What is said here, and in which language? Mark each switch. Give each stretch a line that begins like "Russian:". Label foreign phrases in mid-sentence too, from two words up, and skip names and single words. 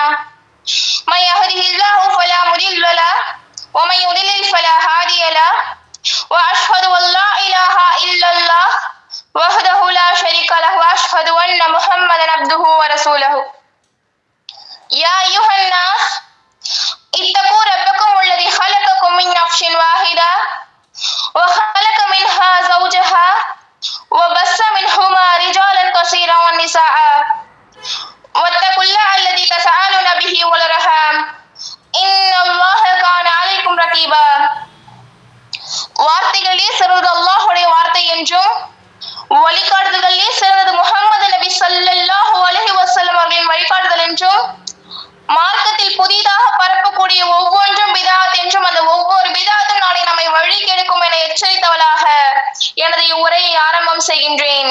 Arabic: من يهده الله فلا مضل له ومن يضلل فلا هادي له وأشهد أن لا إله إلا الله وحده لا شريك له وأشهد أن محمدا عبده ورسوله. يا أيها الناس اتقوا ربكم الذي خلقكم من نفس واحدة وخلق منها زوجها وبث منهما رجالا كثيرا ونساء واتقوا الله الذي تساءلون به والأرحام إن الله كان عليكم رقيبا.
Tamil: வார்த்தைகளிலே சிறந்தது அல்லாஹ்வுடைய வார்த்தை என்றும் வழிகாட்டுதல்களிலே சிறந்தது முஹம்மது நபி
Arabic: صلى الله عليه وسلم
Tamil: அவர்களின் வழிகாட்டுதல் என்றும் மார்க்கத்தில் புதிதாக பரப்பக்கூடிய ஒவ்வொன்றும் பிதாத் என்றும் அந்த ஒவ்வொரு பிதாத்தும் நாளை நம்மை வழி கெடுக்கும் என எச்சரித்தவளாக எனது உரையை ஆரம்பம் செய்கின்றேன்.